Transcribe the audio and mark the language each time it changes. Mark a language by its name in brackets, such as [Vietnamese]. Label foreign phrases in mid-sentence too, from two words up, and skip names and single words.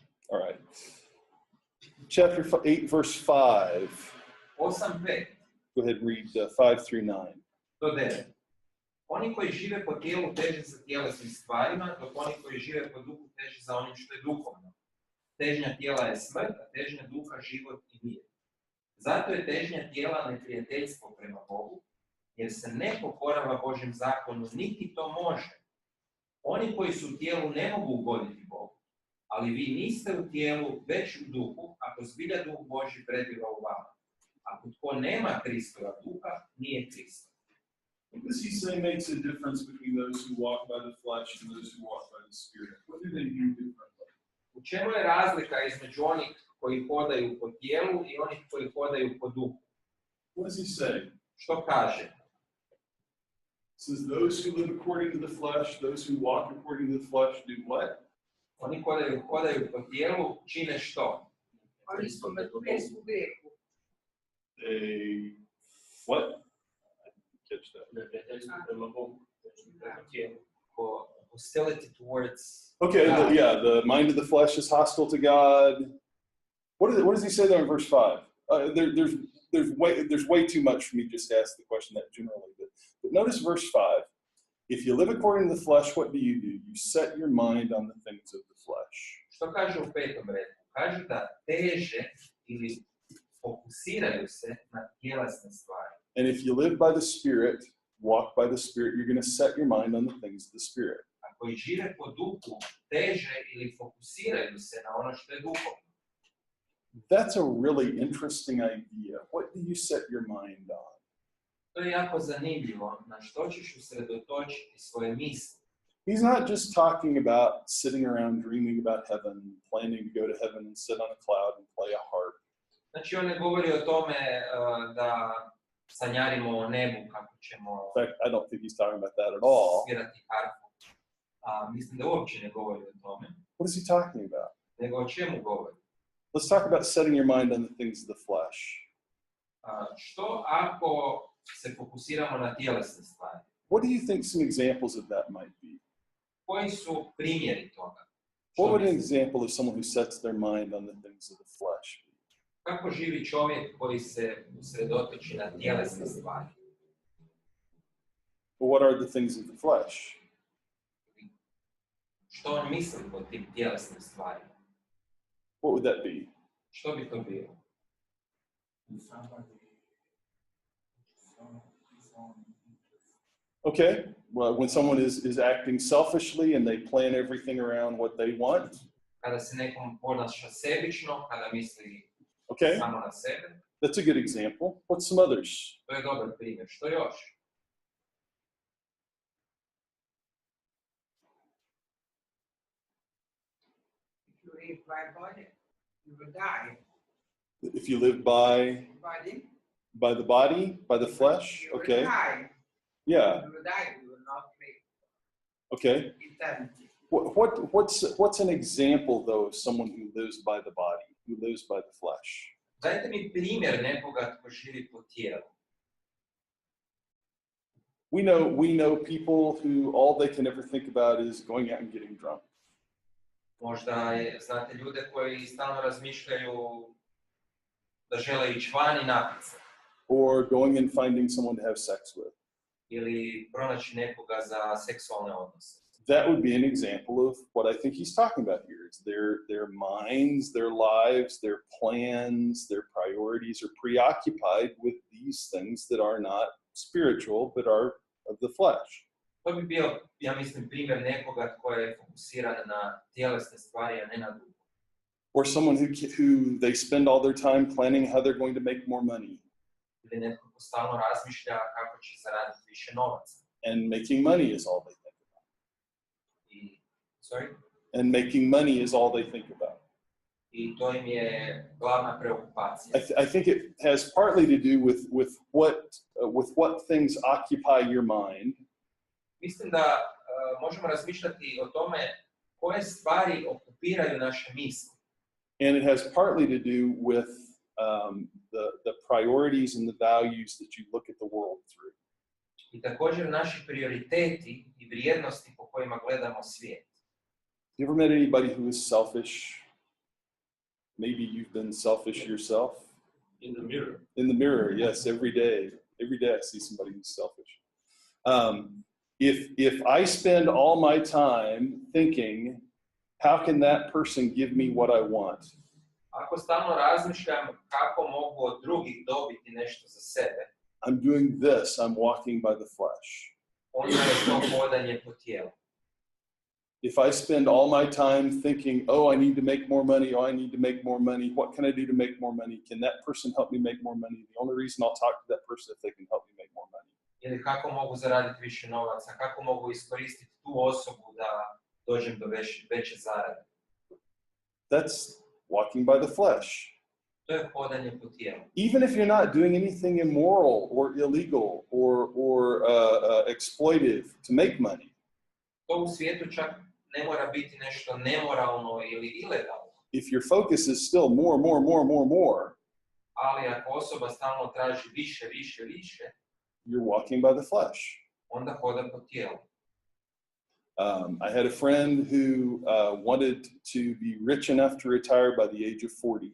[English] All right. Chapter 8, verse 5. 8:5 Go ahead and read 5 through 9. do 9. [Croatian] Oni koji žive po tijelu teže za tjelesnim stvarima, dok oni koji žive po duhu teže za onim što je duhovno. Težnja tijela je smrt, a težnja duha život i mir. Zato je težnja tijela neprijateljstvo prema Bogu, jer se ne pokorava Božjem zakonu, niti to može. Oni koji su u tijelu ne mogu ugoditi Bogu, ali vi niste u tijelu, već u duhu, ako zbilja duh Božji prebiva u vama. Ako tko nema Kristova duha, nije Kristov. [English] What does he say makes a difference between those who walk by the flesh and those who walk by the Spirit? What do they do differently? [Croatian] U čemu je razlika između onih koji hodaju po tijelu i onih koji hodaju po duhu? [English] What does he say? [Croatian] Što kaže? [English] He says, those who live according to the flesh, those who walk according to the flesh do what? [Croatian] Oni koji hodaju po tijelu čine što? [Serbian] Oni su mrtvi u grehu. [English] They, what? I didn't catch that. Hostility towards Okay, God. the mind of the flesh is hostile to God. What does he say there in verse 5? There's way too much for me just to ask the question that generally. But notice verse 5. If you live according to the flesh, what do? You set your mind on the things of the flesh. [Croatian] Što kaže u 5. redu? Kaže da teže ili fokusiraju se na tjelesne stvari. [English] And if you live by the Spirit, walk by the Spirit, you're going to set your mind on the things of the Spirit. [Croatian] A koji žive po duhu teže ili fokusiraju se na ono što je duhovno. [English] That's a really interesting idea. What do you set your mind on? [Croatian] To je jako zanimljivo, na što ćeš usredotočiti svoje misli. [English] He's not just talking about sitting around dreaming about heaven, planning to go to heaven and sit on a cloud and play a harp. [Croatian] Znači on ne govori o tome da sanjarimo o nebu kako ćemo [English] In fact, I don't think he's talking about that at all. [Croatian] svirati harfu. Mislim da uopće ne govori o tome. [English] What is he talking about? [Croatian] Nego o čemu govori? [English] Let's talk about setting your mind on the things of the flesh. [Croatian] Što ako se fokusiramo na tjelesne stvari? [English] What do you think some examples of that might be? [Croatian] Koji su primjeri toga? [English] What would an [Croatian] Što [English] example of someone who sets their mind on the things of the flesh be? [Croatian] Kako živi čovjek koji se usredotoči na tjelesne stvari? [English] Well, what are the things of the flesh? [Croatian] Što on misli pod tim tjelesnim stvarima? [English] What would that be? [Croatian] Što bi to bilo? [English] Okay, well, when someone is acting selfishly and they plan everything around what they want, [Croatian] Kada se nekom ponaša sebično, kada misli [English] okay, [Croatian] samo na sebe, [English] that's a good example. What's some others? [Croatian] to je dobar primjer. Što još? [English] If you live by body, you will die. If you live by the body, by the flesh, You will okay, die. yeah, You will die. You will not live okay. eternity. What's an example though of someone who lives by the body, who lives by the flesh? [Croatian] Dajte mi primjer nekoga tko živi po tijelu. [English] We know people who all they can ever think about is going out and getting drunk, [Croatian] Možda znate ljude koji stalno razmišljaju da žele ići van i napiti se. [English] or going and finding someone to have sex with. [Croatian] Ili pronaći nekoga za seksualne odnose. [English] That would be an example of what I think he's talking about here. It's their minds, their lives, their plans, their priorities are preoccupied with these things that are not spiritual, but are of the flesh. [Croatian] To bi bio, ja mislim, primjer nekoga tko je fokusiran na tjelesne stvari, a ne na duhu. [English] Or someone who they spend all their time planning how they're going to make more money. [Croatian] Ili netko ko stalno razmišlja kako će zaraditi više novaca. [English] And making money is all they think about. Sorry? And making money is all they think about. [Croatian] I to im je glavna preokupacija. [English] I think it has partly to do with what things occupy your mind. [Croatian] Mislim da možemo razmišljati o tome koje stvari okupiraju naše misli. [English] And it has partly to do with the priorities and the values that you look at the world through. [Croatian] I također naši prioriteti i vrijednosti po kojima gledamo svijet. [English] You ever met anybody who is selfish? Maybe you've been selfish yourself. In the mirror. In the mirror, yes, every day. Every day I see somebody who's selfish. If I spend all my time thinking, how can that person give me what I want? [Croatian] Ako stalno razmišljam kako mogu od drugih dobiti nešto za sebe, [English] I'm doing this, I'm walking by the flesh. [Croatian] onda je to hodanje po tijelu. [English] If I spend all my time thinking, oh, I need to make more money, oh, I need to make more money, what can I do to make more money? Can that person help me make more money? The only reason I'll talk to that person if they can help me make more money. [Croatian] Ili kako mogu zaraditi više novaca, kako mogu iskoristiti tu osobu da dođem do veće zarade. [English] That's walking by the flesh. [Croatian] To je hodanje po tijelu. [English] Even if you're not doing anything immoral or illegal or exploitive to make money. [Croatian] To u svijetu čak ne mora biti nešto nemoralno ili ilegalno. [English] If your focus is still more, [Croatian] Ali ako osoba stalno traži više, [English] you're walking by the flesh. [Croatian] onda hoda po tijelu. [English] I had a friend who wanted to be rich enough to retire by the age of 40.